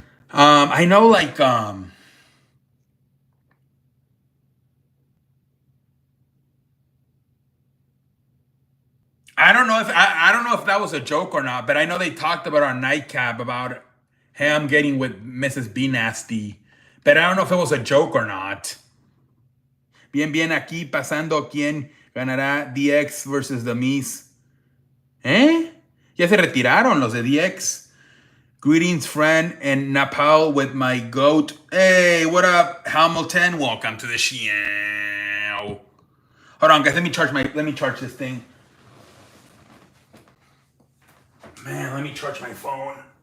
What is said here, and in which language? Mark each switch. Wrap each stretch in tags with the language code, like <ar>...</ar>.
<en>I know, like, I don't know if that was a joke or not, but I know they talked about on Nightcap about him getting with Mrs. B Nasty, but I don't know if it was a joke or not.</en> <es>Bien aquí pasando quién ganará DX versus The Miz. ¿Eh? Ya se retiraron los de DX.</es> <en>Greetings, friend, and Napal with my goat. Hey, what up, Hamilton? Welcome to the show. Hold on, guys. Let me charge this thing. Man, let me charge my phone.</en>